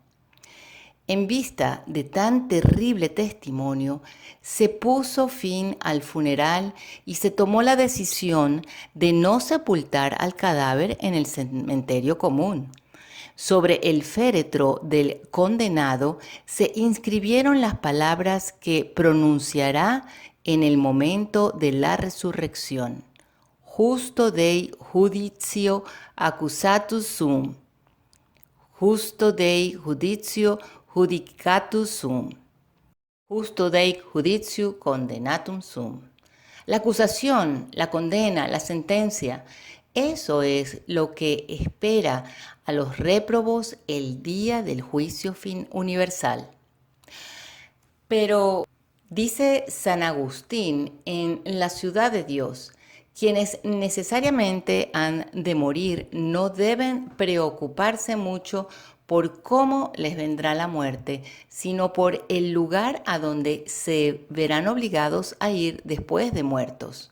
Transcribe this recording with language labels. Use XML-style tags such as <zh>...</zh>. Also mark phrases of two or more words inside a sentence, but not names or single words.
<es>En vista de tan terrible testimonio, se puso fin al funeral y se tomó la decisión de no sepultar al cadáver en el cementerio común. Sobre el féretro del condenado se inscribieron las palabras que pronunciará en el momento de la resurrección.</es> <la>Justo Dei juditio accusatus sum. Justo Dei juditio judicatus sum. Justo Dei judiciu condenatum sum.</la> <es>La acusación, la condena, la sentencia, eso es lo que espera a los réprobos el día del juicio universal. Pero, dice San Agustín en La Ciudad de Dios, quienes necesariamente han de morir no deben preocuparse mucho por cómo les vendrá la muerte, sino por el lugar a donde se verán obligados a ir después de muertos.</es>